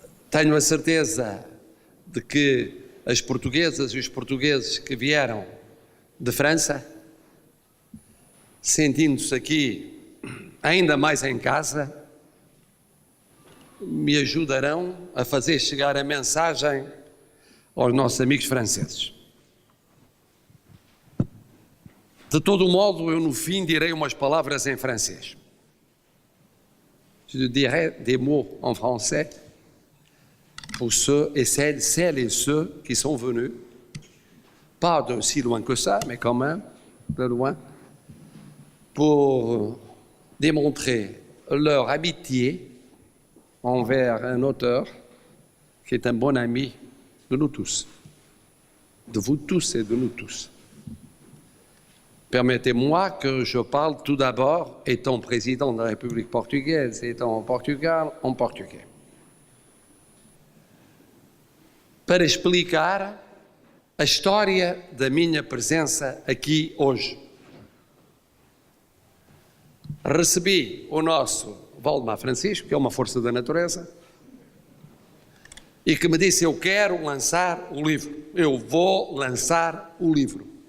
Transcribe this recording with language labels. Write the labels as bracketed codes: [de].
[pt] Tenho a certeza de que as portuguesas e os portugueses que vieram de França, sentindo-se aqui ainda mais em casa, me ajudarão a fazer chegar a mensagem aos nossos amigos franceses. De todo modo, eu no fim direi umas palavras em francês. [fr] Je dirai des mots en français pour ceux et celles et ceux qui sont venus, pas de si loin que ça, mais quand même de loin, pour démontrer leur amitié envers un auteur qui est un bon ami de nous tous, de vous tous et de nous tous. Permettez-moi que je parle tout d'abord, étant président da República Portuguesa, étant au Portugal, en português. [pt] Para explicar a história da minha presença aqui hoje. Recebi o nosso Valdemar Francisco, que é uma força da natureza, e que me disse: eu quero lançar o livro, eu vou lançar o livro.